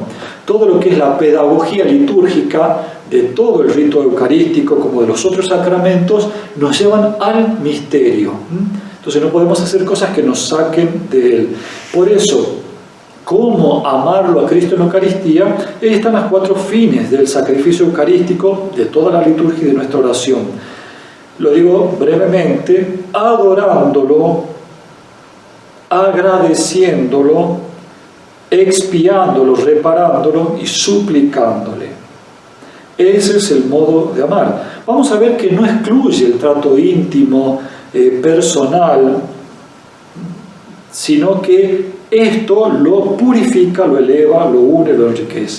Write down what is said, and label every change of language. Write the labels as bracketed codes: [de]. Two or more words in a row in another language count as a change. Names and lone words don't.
[es] Todo lo que es la pedagogía litúrgica de todo el rito eucarístico como de los otros sacramentos nos llevan al misterio. Entonces no podemos hacer cosas que nos saquen de él. Por eso, ¿cómo amarlo a Cristo en la Eucaristía? Ahí están los 4 fines del sacrificio eucarístico, de toda la liturgia y de nuestra oración. Lo digo brevemente: adorándolo, agradeciéndolo, expiándolo, reparándolo y suplicándole. Ese es el modo de amar. Vamos a ver que no excluye el trato íntimo, personal, sino que esto lo purifica, lo eleva, lo une, lo enriquece.